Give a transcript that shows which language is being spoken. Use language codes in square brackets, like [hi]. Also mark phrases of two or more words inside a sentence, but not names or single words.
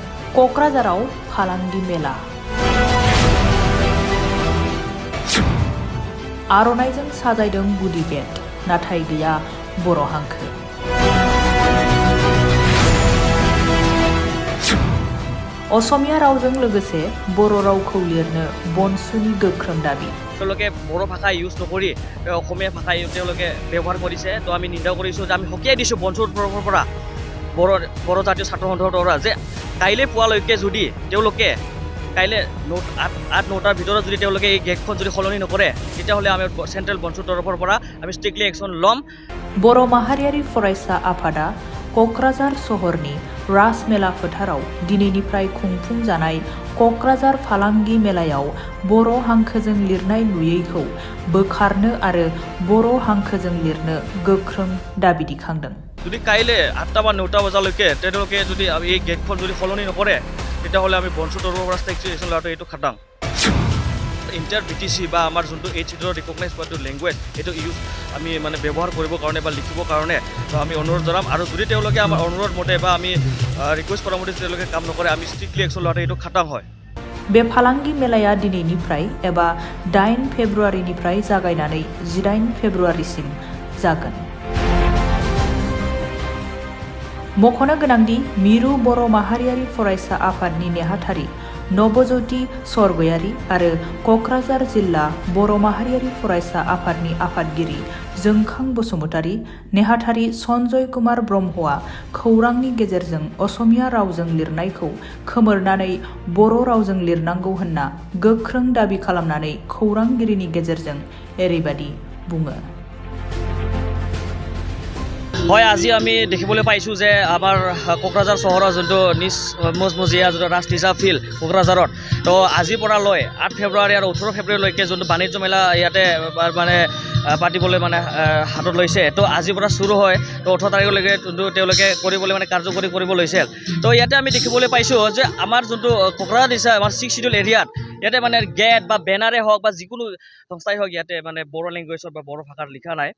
[brx] क'क्राझाराव फालांगि मेला आर'नाइजों साजायदों गुदि गेट नाथाय गैया बर' हांखो असमिया रावजों लोगोसे बर' रावखौ लिरनो बनसुनि गोख्रों दाबी [as] তেওঁলোকে বড়ো ভাষা ইউজ নকৰি অসমীয়া ভাষা তেওঁলোকে ব্যৱহাৰ কৰিছে তো আমি নিন্দা কৰিছোঁ যে আমি সকীয়াই দিছোঁ বনচুৰ তৰফৰ পৰা বড়ো জাতীয় ছাত্ৰ সন্থাৰ পৰা যে কাইলৈ পুৱালৈকে যদি তেওঁলোকে কাইলৈ 8-9টাৰ ভিতৰত যদি তেওঁলোকে এই গেটখন যদি সলনি নকৰে তেতিয়াহ'লে আমি চেণ্ট্ৰেল বনচুৰ তৰফৰ পৰা আমি [en] strictly action [as] ল'ম। [brx] बर' माहारियारि फरायसा आफादा क'क्राझार सहरनि राजमेला फोथाराव दिनैनिफ्राय खुंफुंजानाय क'क्राझार फालांगि मेलायाव बर' हांखोजों लिरनाय नुयैखौ बोखारनो आरो बर' हांखोजों लिरनो गोख्रों दाबि दिखांदों। [as] যদি কাইলৈ 8টা বা 9টা বজালৈকে তেওঁলোকে যদি এই গেটখন যদি সলনি নকৰে তেতিয়াহ'লে আমি বনচুৰ তৰফৰ পৰা [en] strictly action [as] লোৱাটো এইটো খাটাং। ইণ্টাৰ BTC বা আমাৰ যোনটো HCDৰ ৰিকগনাইজ কৰাটো লেংগুৱেজ এইটো ইউজ আমি মানে ব্যৱহাৰ কৰিবৰ কাৰণে বা লিখিবৰ কাৰণে তো আমি অনুৰোধ জনাম আৰু যদি তেওঁলোকে আমাৰ অনুৰোধ মতে বা আমি ৰিকুৱেষ্ট কৰা মতে তেওঁলোকে কাম নকৰে আমি [en] strictly action [as] লোৱাটো এইটো খাটাং হয়। [brx] बे फालांगि मेलाया दिनैनिफ्राय एबा 8 फेब्रुवारिनिफ्राय जागायनानै 18 फेब्रुवारिसिम जागोन। मख'नो गोनांदि मिरु बर' माहारियारि फरायसा आफादनि नेहाथारि नबज्योति सरगयारि आरो क'क्राझार जिल्ला बर' माहारियारि फरायसा आफादनि आफादगिरि जोंखां बसुमतारि नेहाथारि सन्जय कुमार ब्रह्मआ खौरांनि गेजेरजों असमिया रावजों लिरनायखौ खोमोरनानै बर' रावजों लिरनांगौ होनना गोख्रों दाबि खालामनानै खौरांगिरिनि गेजेरजों एरैबादि बुङो। [as] হয় আজি আমি দেখিবলৈ পাইছোঁ যে আমাৰ কোকৰাঝাৰ চহৰৰ যোনটো মজমজীয়া যোনটো ৰাজলিজা ফিল্ড কোকৰাঝাৰত তো আজিৰ পৰা লৈ 8 ফেব্ৰুৱাৰী আৰু 18 ফেব্ৰুৱাৰীলৈকে যোনটো বাণিজ্য মেলা ইয়াতে মানে পাতিবলৈ মানে হাতত লৈছে তো আজিৰ পৰা চুৰু হয় তো 18 তাৰিখলৈকে যোনটো তেওঁলোকে কৰিবলৈ মানে কাৰ্যকৰী কৰিব লৈছে তো ইয়াতে আমি দেখিবলৈ পাইছোঁ যে আমাৰ যোনটো কোকৰাঝাৰ দিছা আমাৰ 6 [en] schedule area [as] ইয়াতে মানে গেট বা বেনাৰে হওক বা যিকোনো সংস্থাই হওক ইয়াতে মানে বড়ো লেংগুৱেজত বা বড়ো ভাষাত লিখা নাই।